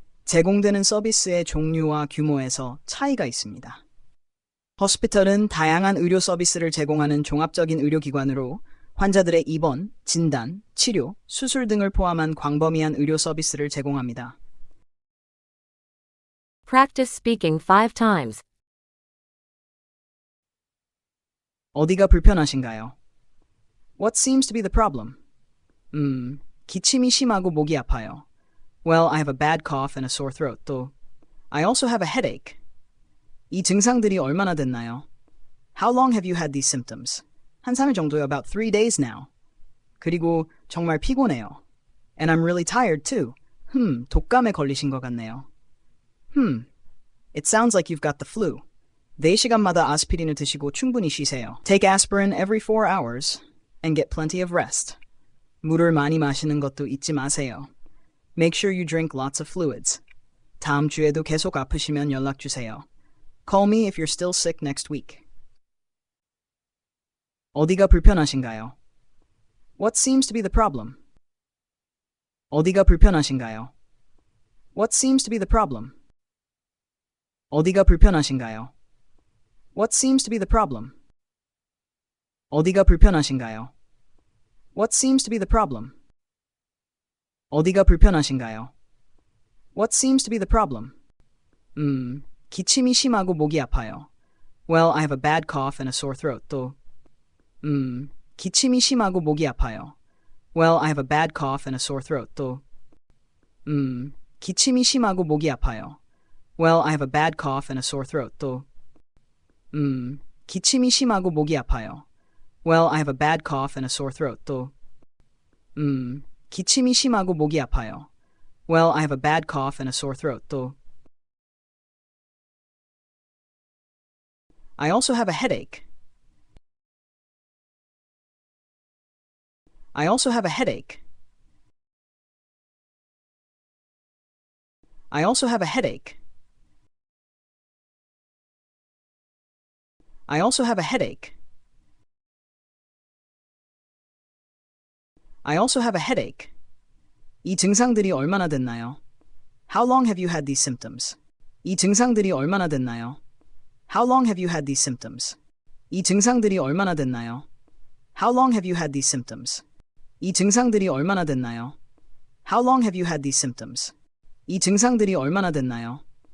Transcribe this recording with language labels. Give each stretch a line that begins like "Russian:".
Korean: 제공되는 서비스의 종류와 규모에서 차이가 있습니다. 호스피털은 다양한 의료 서비스를 제공하는 종합적인 의료기관으로 환자들의 입원, 진단, 치료, 수술 등을 포함한 광범위한 의료 서비스를 제공합니다.
English: Practice speaking 5 times.
Korean: 어디가 불편하신가요?
English: What seems to be the problem?
Korean: 기침이 심하고 목이 아파요.
English: Well, I have a bad cough and a sore throat. 또, I also have a headache.
Korean: 이 증상들이 얼마나 됐나요?
English: How long have you had these symptoms?
Korean: 한 3일 정도요.
English: About 3 days now.
Korean: 그리고 정말 피곤해요.
English: And I'm really tired too.
Korean: 독감에 걸리신 것 같네요.
English: It sounds like you've got the flu.
Korean: 4시간마다 아스피린을 드시고 충분히 쉬세요.
English: Take aspirin every 4 hours and get plenty of rest.
Korean: 물을 많이 마시는 것도 잊지 마세요.
English: Make sure you drink lots of fluids.
Korean: 다음 주에도 계속 아프시면 연락 주세요.
English: Call me if you're still sick next week.
Korean: 어디가 불편하신가요?
English: What seems to be the problem?
Korean: 어디가 불편하신가요?
English: What seems to be the problem?
Korean: 어디가 불편하신가요?
English: What seems to be the problem?
Korean: 어디가 불편하신가요?
English: What seems to be the problem?
Korean: 어디가 불편하신가요?
English: What seems to be the problem?
Korean: 기침이 심하고 목이 아파요.
English: Well, I have a bad cough and a sore throat.
Korean: 또, 기침이 심하고 목이 아파요.
English: Well, I have a bad cough and a sore throat.
Korean: 또, 기침이 심하고 목이 아파요.
English: Well, I have a bad cough and a sore throat.
Korean: 또, 기침이 심하고 목이 아파요.
English: Well, I have a bad cough and a sore throat.
Korean: 또, 기침이 심하고 목이 아파요.
English: Well, I have a bad cough and a sore throat. 또, I also have a headache. I also have a headache. I also have a headache. I also have a headache. I also have a headache.
Korean: 이 증상들이 얼마나 됐나요?
English: How long have you had these symptoms?
Korean: 이 증상들이 얼마나 됐나요?
English: How long have you had these symptoms?
Korean: 이 증상들이 얼마나 됐나요?
English: How long have you had these symptoms?
Korean: 이 증상들이 얼마나 됐나요?
English: How long have you had these symptoms?
Korean: 이 증상들이 얼마나 됐나요?